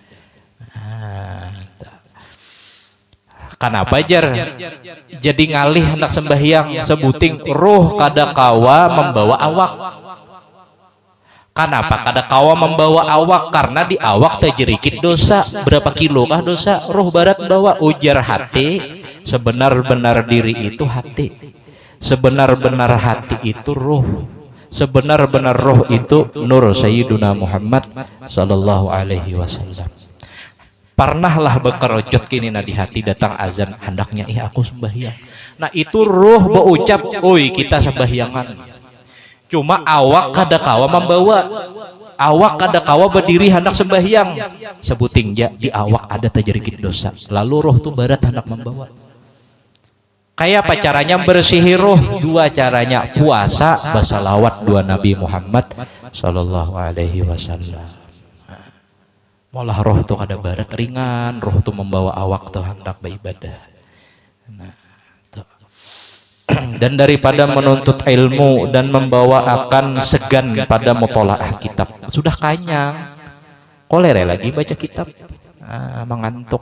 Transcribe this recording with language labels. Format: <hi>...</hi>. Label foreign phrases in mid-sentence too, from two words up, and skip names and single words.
<bjn>Kenapa jar? Jadi ngalih hendak sembahyang sebuting roh kada kawa membawa awak. Kenapa kada kawa membawa awak? Karena di awak terjerikit dosa. Berapa kilo kah dosa? Roh barat bawa, ujar hati. Sebenar-benar diri itu hati. Sebenar-benar hati itu roh. Sebenar-benar roh itu nur Sayyiduna Muhammad</bjn> <ar>sallallahu alaihi wasallam.</ar> <bjn>Pernahlah bekerojot kini di hati datang azan hendaknya aku sembahyang. Nah, itu roh berucap, oi kita sembahyangan. Cuma awak kada kawa membawa. Awak kada kawa berdiri hendak sembahyang. Sebuting ja di awak ada terjerikit dosa. Lalu roh tuh barat hendak membawa. Kayak apa caranya bersihi roh? Dua caranya, puasa, basalawat dua Nabi Muhammad</bjn> <ar>sallallahu alaihi wasallam.</ar> <bjn>Malah roh tuh kada barat ringan, roh tuh membawa awak tuh hendak beribadah. Nah, tuh. Dan daripada menuntut ilmu dan membawa akan segan pada mutolaah kitab, sudah kanyang, kolere lagi baca kitab, mengantuk.</bjn>